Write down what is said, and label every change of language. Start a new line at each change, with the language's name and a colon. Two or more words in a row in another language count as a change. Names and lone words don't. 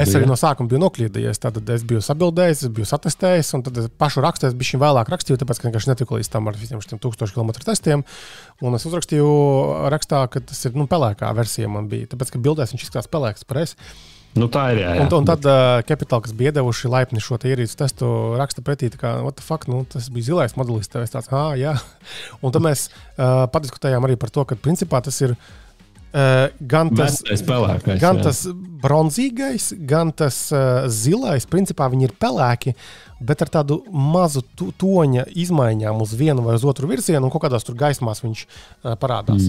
Latvian: Es arī no sākuma biju nokļūdījies, tad es biju sabildējis, es biju satestējis, un tad pašu rakstu es biju vēlāk rakstīju, tāpēc, ka vienkārši netiku līdz tam ar visiem šiem 1000 km testiem, un es uzrakstīju rakstā, ka tas ir, pelēkā versija man bija, tāpēc, ka bildēs viņš izskatās pelēks, pareizi. Tā ir, jā. Un tad Capital, kas bija iedevuši laipni šo ierīces testu, raksta pretī, tā kā,
English: what the fuck,
Latvian: tas bija zilais modelis, tev es tāds, jā. Un tad mēs padiskutējām arī par to, ka principā tas ir gan tas bronzīgais, gan tas zilais, principā viņi ir pelēki, bet ar tādu mazu toņa izmaiņām uz vienu vai uz otru virzienu, un kaut kādās tur gaismās viņš parādās.